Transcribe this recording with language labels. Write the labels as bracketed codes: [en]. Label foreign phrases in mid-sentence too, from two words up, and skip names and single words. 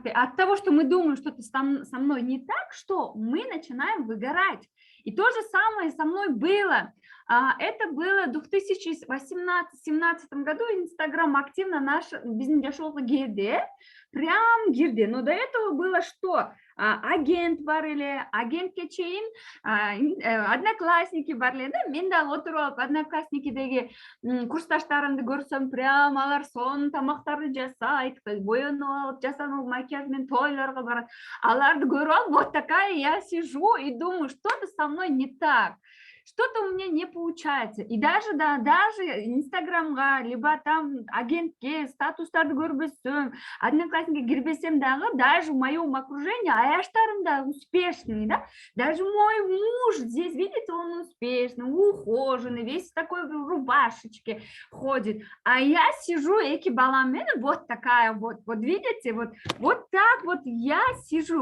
[ru] От того, что мы думаем, что-то со мной не так, что мы начинаем выгорать. И то же самое со мной было. Это было в 2018-2017 году. Инстаграм активно наш бизнес гирди, прям гирди. Но до этого было что? [ky] Агент бар эле, агентке чейин одноклассники бар эле да. Мен да отуруп алып одноклассникидеги курсташтарымды көрсөм, прям алар сонун тамактарды жасайт, боенуп алып, жасануу макияж менен тойлорго барат. Аларды көрүп алып, [ru] вот такая я сижу и думаю, что-то со мной не так. Что-то у меня не получается. И даже, да, даже [ky] Инстаграмга, либо там агентке статустарды көрбөсөм, одноклассникке кирбесем дагы, [ru] даже в моем окружении аяштарым да успешный, да? Даже мой муж здесь, видите, он успешный, ухоженный, весь такой в рубашечке ходит. А я сижу, [ky] эки баламен, [ru] вот такая вот видите, вот так вот я сижу.